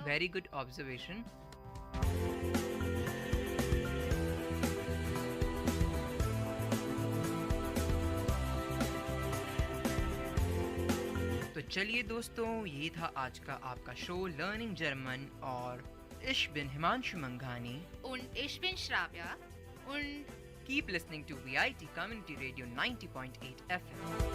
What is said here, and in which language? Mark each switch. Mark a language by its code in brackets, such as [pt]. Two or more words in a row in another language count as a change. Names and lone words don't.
[hi] वेरी गुड ऑब्जर्वेशन. तो चलिए दोस्तों, ये था आज का आपका शो [en] learning German [hi] और [de] ich bin [hi] हिमांशु मंघानी [de] und ich bin Shravya und [en] keep listening to VIT Community Radio 90.8 FM.